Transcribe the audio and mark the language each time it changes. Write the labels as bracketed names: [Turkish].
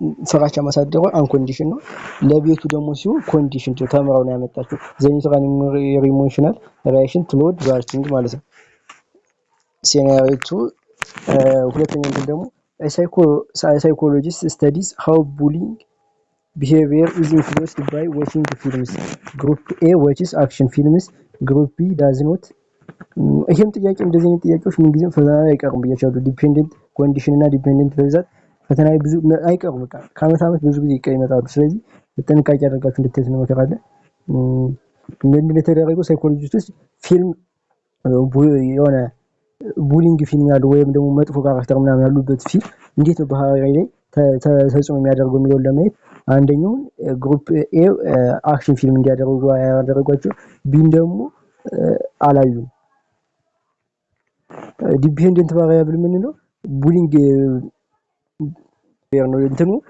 [Amharic] ፍራቻ ማሳደሯ አንኮንዲሽን ነው። ለቤቱ ደግሞ ሲሆን ኮንዲሽን ተምራው ነው ያመጣችው። ዘኒትራል ኢሞሽናል ሪአክሽን ቱሎድ ባርኪንግ ማለት ነው። ሴናሪዮ 2 ሁለተኛው ደግሞ [English] ሳይኮሎጂስት ስተዲስ ሃው ቡሊንግ behavior is influenced by watching films. Group A watches action films, Group B does not. [Amharic] ይሄም ጥያቄ እንደዚህ አይነት ጥያቄዎች ምን ጊዜም ፈተና አይቀርም ብያቸዋለሁ። ዲፔንደንት ኮንዲሽን እና ዲፔንደንት በብዛት ፈተና ብዙ አይቀርም በቃ ከአመት አመት ብዙ ጊዜ ይመጣሉ። ስለዚህ በጥንቃቄ አድርጋችሁ እንድትይዙ ነው መከራለ። ምንድነው የተደረገው ሳይኮሎጂስቶች ፊልም የሆነ ቡሊንግ ፊልም ያለው ወይም ደግሞ መጥፎ ካራክተር ምናምን ያሉበት ፊልም እንዴት ነው ባህሪ ላይ ተጽዕኖ የሚያደርገው የሚለውን ለማየት አንደኛው ግሩፕ ኤ አክሽን ፊልም እንዲያደርጉ ያደረጓቸው፣ ቢን ደግሞ አላዩም። ዲፔንደንት ቫሪያብል ምን ነው ቡሊንግ ነው እንትኑ